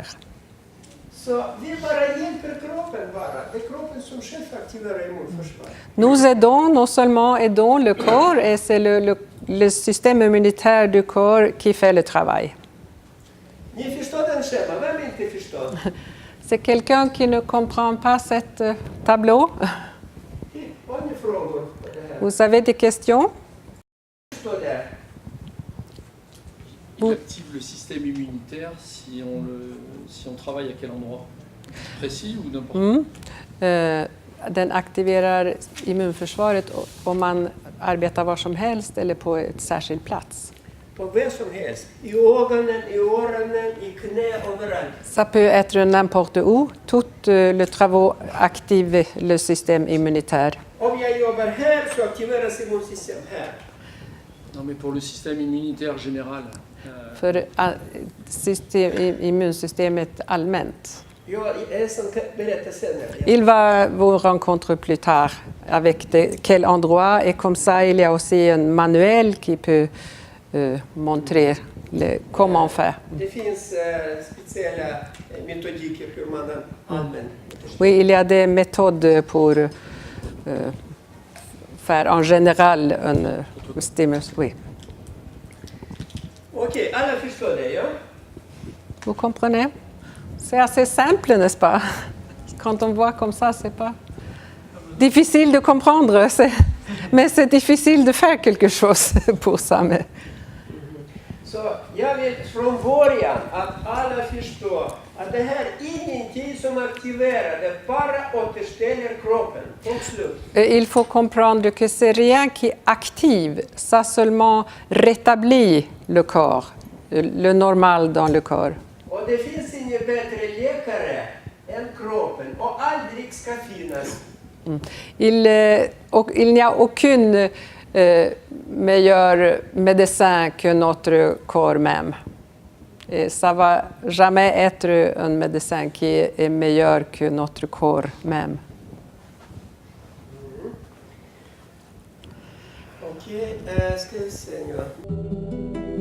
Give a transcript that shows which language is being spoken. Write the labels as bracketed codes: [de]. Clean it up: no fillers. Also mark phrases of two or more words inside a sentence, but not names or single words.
[sv] Så vi bara hjälper kroppen bara. Det är kroppen som själv aktiverar immunförsvar. [fr] Nous aidons, non seulement aidons le corps, et c'est le système immunitaire du corps qui fait le travail. [sv] Ni förstår den schema, vem inte förstår? [fr] C'est quelqu'un qui ne comprend pas cette tableau? [sv] Har ni frågor på det här? [fr] Vous avez des questions? [sv] Förstår det? [fr] Il active le système immunitaire si on travaille à quel endroit? Précis ou n'importe où? [sv] Den aktiverar immunförsvaret om man arbetar var som helst eller på ett särskild plats. På vem som helst. I ögonen, i öronen, i knä, överallt. [fr] Ça peut être n'importe où. Tout le travail active le système immunitaire. [sv] Om jag jobbar här så aktiveras immunsystem här. [fr] Non, mais pour le système immunitaire général. [sv] För immunsystemet allmänt. Jag är som berättar sen. [fr] Il va vous rencontrer plus tard avec quel endroit, et comme ça il y a aussi un manuel qui peut montrer comment faire. [sv] Det finns speciella metodiker hur man använder. [fr] Oui, il y a des méthodes pour faire en général un stimulus. Oui. [sv] Okej, alla förstår det, ja? [fr] Vous comprenez? C'est assez simple, n'est-ce pas? Quand on voit comme ça, c'est pas difficile de comprendre, mais c'est difficile de faire quelque chose pour ça. Mais... [sv] Så jag vill från början att alla förstår att det här är ingenting som aktiverar, det bara återställer kroppen. Punkt slut. [fr] Il faut comprendre que c'est rien qui active, ça seulement rétablit le corps, le normal dans le corps. [sv] Och det finns ingen bättre läkare än kroppen och aldrig ska finnas. [fr] Il n'y a aucune meilleur médecin que notre corps même. Et ça ne va jamais être un médecin qui est meilleur que notre corps même. [sv] Ok, ska vi se nu.